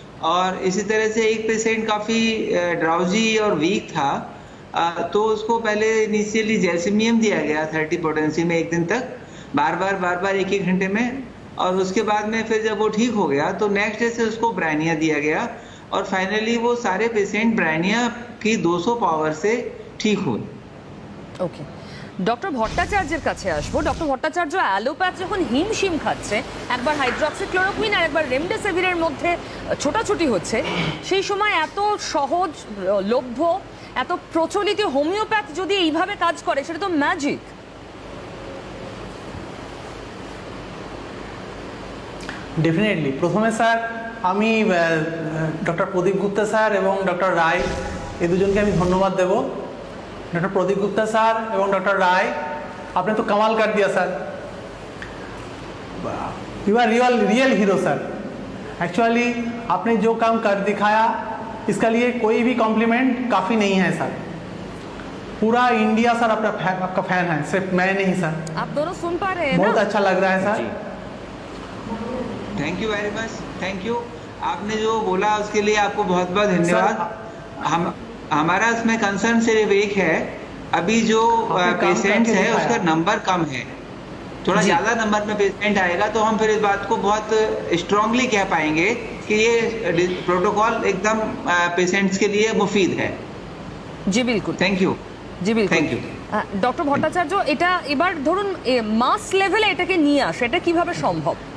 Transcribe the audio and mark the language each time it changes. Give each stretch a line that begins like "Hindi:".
Hindi: और इसी तरह से एक पेशेंट काफ़ी ड्राउजी और वीक था, तो उसको पहले इनिशियली जैल्सिमियम दिया गया 30 पोटेंसी में एक दिन तक, बार बार 1-1 घंटे में। और उसके बाद में फिर जब वो ठीक हो गया तो नेक्स्ट डे से उसको ब्रायनिया दिया गया और फाइनली वो सारे पेशेंट ब्रायनिया की 200 पावर से ठीक हुए।
Bangla: ওকে, ডক্টর ভট্টাচার্যের কাছে আসবো। ডক্টর ভট্টাচার্য, অ্যালোপ্যাথ যখন হিমশিম খাচ্ছে, একবার হাইড্রক্সিক্লোরোকুইন আর একবার রেমডেসিভিরের মধ্যে ছোটাছুটি হচ্ছে, সেই সময় এত সহজ লভ্য এত প্রচলিত হোমিওপ্যাথ যদি এইভাবে কাজ করে, সেটা তো ম্যাজিক। ডেফিনেটলি। প্রথমে স্যার আমি ডক্টর প্রদীপ গুপ্তা স্যার এবং ডক্টর রায় এই দুজনকে আমি ধন্যবাদ দেব।
Hindi: डॉक्टर प्रदीप गुप्ता सर एवं डॉक्टर राय, आपने तो कमाल कर दिया sir.
English: you are real hero
Hindi: sir. Actually आपने जो काम कर दिखाया, इसका लिए कोई भी कॉम्प्लीमेंट काफ़ी नहीं है सर। पूरा इंडिया सर आपका फैन है, सिर्फ मैं नहीं सर। आप दोनों सुन पा रहे हैं? बहुत अच्छा लग रहा है sir.
English: Thank you very much, thank you.
Hindi: आपने जो बोला उसके लिए आपको बहुत बहुत धन्यवाद। हमारा इसमें कंसर्न सिर्फ एक है, अभी जो पेशेंट्स है उसका नंबर कम है। थोड़ा ज़्यादा नंबर में पेशेंट आएगा तो हम फिर इस बात को बहुत स्ट्रांगली कह पाएंगे कि ये प्रोटोकॉल एकदम पेशेंट्स के लिए मुफीद है।
Bangla: জি বিলকুল,
English: Thank you.
Bangla: জি বিলকুল,
English: Thank you.
Bangla: ডক্টর ভট্টাচার্য, এটা এবার ধরুন মাস লেভেলে এটাকে নিয়ে আসে, এটা কিভাবে সম্ভব?